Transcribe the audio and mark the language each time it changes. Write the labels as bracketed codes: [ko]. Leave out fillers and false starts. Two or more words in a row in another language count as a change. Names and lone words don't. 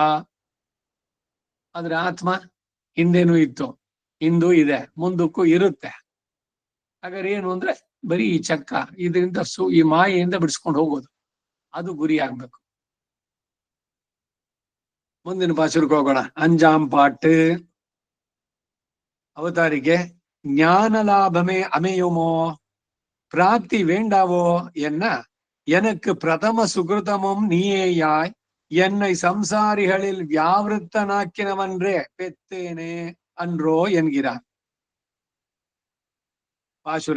[kn] ಆದ್ರೆ ಆತ್ಮ ಹಿಂದೇನೂ ಇತ್ತು, ಇಂದು ಇದೆ, ಮುಂದಕ್ಕೂ ಇರುತ್ತೆ. ಹಾಗಾದ್ರೆ ಏನು ಅಂದ್ರೆ ಬರೀ ಈ ಚಕ್ರ, ಇದರಿಂದ ಈ ಮಾಯೆಯಿಂದ ಬಿಡಿಸ್ಕೊಂಡು ಹೋಗೋದು, ಅದು ಗುರಿ ಆಗ್ಬೇಕು. ಮುಂದಿನ ಪಾಶುರ್ಗೆ ಹೋಗೋಣ. [ta] அஞ்சாம் பாட்டு. ಅವತಾರಿಗೆ ஞான லாபமே அமையுமோ, பிராப்தி வேண்டாவோ என்ன, எனக்கு பிரதம சுகிருதமும் நீயேயாய் என்னை சம்சாரிகளில் வியாவிருத்தனாக்கினவன்றே பெத்தேனே அன்றோ என்கிறார். [kn] பாசுர.